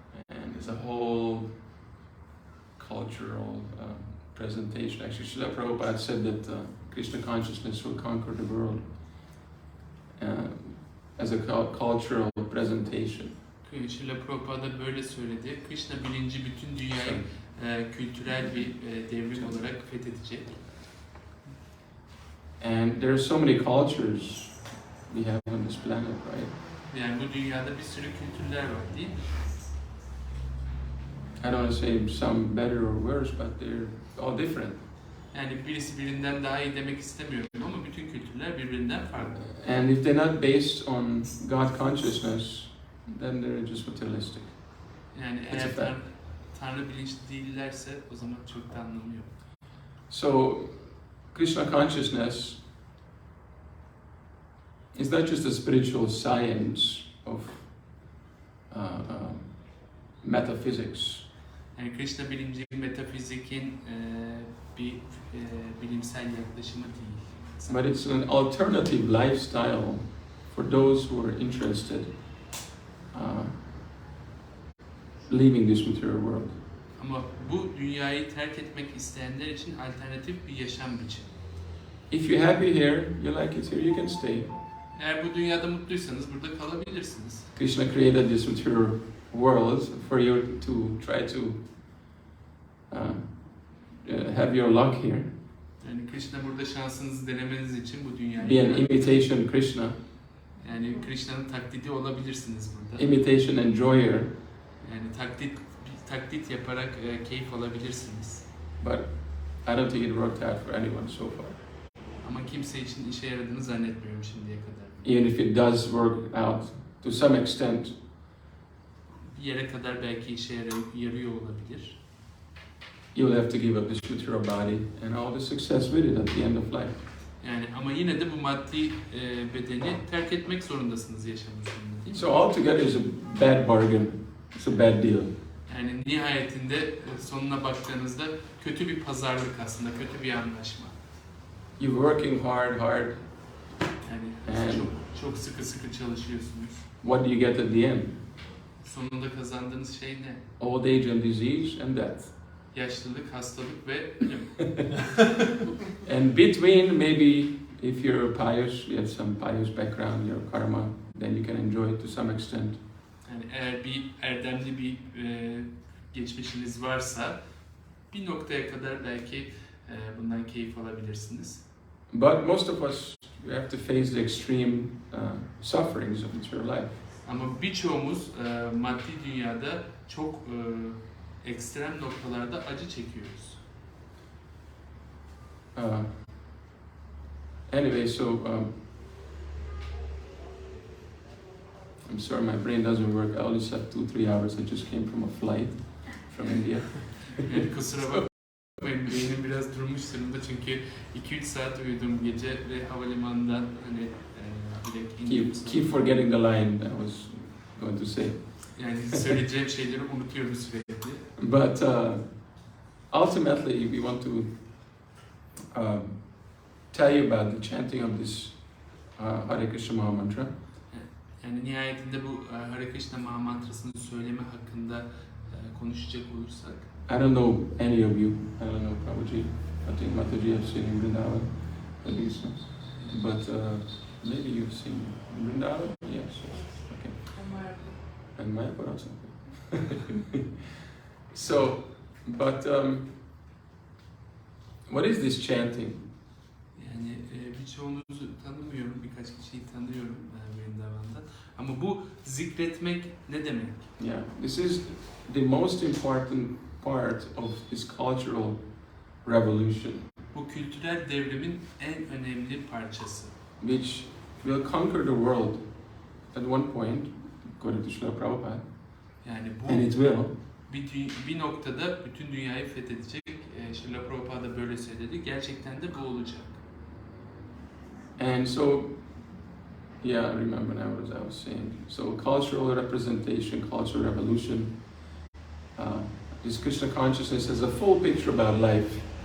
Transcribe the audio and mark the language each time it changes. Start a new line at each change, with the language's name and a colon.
English: And it's a whole cultural presentation. Actually, Srila Prabhupada said that Krishna consciousness will conquer the world as a cultural presentation.
Turkish: Srila Prabhupada böyle söyledi. Krishna bilinci bütün dünyayı kültürel bir devrim olarak fethedecek.
English: And there are so many cultures we have on this planet, right?
Turkish: Yani bu dünyada bir sürü kültürler var değil mi?
English: I don't want to say some better or worse, but they're all different.
Turkish: Yani birisi birinden daha iyi demek istemiyorum ama bütün kültürler birbirinden farklı.
English: And if they're not based on God consciousness, then they're just materialistic.
Turkish: Yani
English: It's a
Turkish: eğer
English: fact.
Turkish: Tanrı bilinçli değillerse o zaman çok da anlamı yok.
English: So, Krishna consciousness is not just a spiritual science of metaphysics.
Turkish: Yani Krishna bilinci metafizikin bir bilimsel yaklaşımı değil.
English: But it's an alternative lifestyle for those who are interested leaving this material world.
Turkish: Ama bu dünyayı terk etmek isteyenler için alternatif bir yaşam biçimi.
English: If you're happy here, you like it here, you can stay.
Turkish: Eğer bu dünyada mutluysanız burada kalabilirsiniz.
English: Krishna created this material world for you to try to have your luck here.
Turkish: Yani Krishna burada şansınızı denemeniz için bu dünyayı...
English: Be an imitation Krishna.
Turkish: Yani Krishna'nın taklidi olabilirsiniz burada.
English: Imitation enjoyer.
Turkish: Yani taklit yaparak keyif alabilirsiniz.
English: But I don't think it worked out for anyone so far.
Turkish: Ama kimse için işe yaradığını zannetmiyorum şimdiye kadar.
English: Even if it does work out to some extent,
Turkish: Bir yere kadar belki işe yarıyor olabilir.
English: you'll have to give up this material body and all the success with it at the end of life.
Turkish: Yani ama yine de bu maddi bedeni terk etmek zorundasınız yaşamınız sonunda değil mi?
English: So altogether it's a bad bargain. It's a bad deal.
Turkish: Yani nihayetinde sonuna baktığınızda kötü bir pazarlık aslında, kötü bir anlaşma.
English: You're working hard.
Turkish: Yani çok sıkı çalışıyorsunuz.
English: What do you get at the end?
Turkish: Sonunda kazandığınız şey ne?
English: Old age and disease and death.
Turkish: Yaşlılık, hastalık ve ölüm.
English: And between, maybe if you're pious, you have some pious background, your karma, then you can enjoy it to some extent.
Turkish: Yani eğer bir erdemli bir geçmişiniz varsa bir noktaya kadar belki bundan keyif alabilirsiniz.
English: But most of us, we have to face the extreme sufferings of material life.
Turkish: Ama birçoğumuz maddi dünyada çok ekstrem noktalarda acı çekiyoruz.
English: Anyway, so I'm sorry, my brain doesn't work. I only slept 2-3 hours. I just came from a flight from India.
Turkish: Yani kusura bakmayın, beynim biraz durmuş durumda çünkü 2-3 saat uyudum gece ve havalimanından hani direkt indim.
English: Keep forgetting the line I was going to say.
Turkish: Yani söyleyeceğim şeyleri unutuyorum sürekli.
English: But ultimately, we want to tell you about the chanting of this Hare Krishna Maha Mantra.
Turkish: Yani nihayetinde bu Hare Krishna Maha Mantrasını söyleme hakkında konuşacak olursak.
English: I don't know any of you. I don't know Prabhuji. I think Mataji have seen in Vrindavan, at least. But maybe you've seen in Vrindavan? Yes. Okay. And Mayapur also. So, but what is this chanting?
Turkish: Yani birçoğunuzu tanımıyorum, birkaç kişiyi tanıyorum Vrindavan'da. Ama bu zikretmek ne demek?
English: Yeah, this is the most important part of this cultural revolution,
Turkish: Bu kültürel devrimin en önemli parçası.
English: which will conquer the world at one point, according to Srila Prabhupada,
Turkish: Yani
English: and it will.
Turkish: bir noktada bütün dünyayı fethedecek. Srila Prabhupada böyle söyledi. Gerçekten de bu olacak.
English: And so, yeah, I remember now what I was saying. So, cultural representation, cultural revolution. This Krishna consciousness has a full picture about life.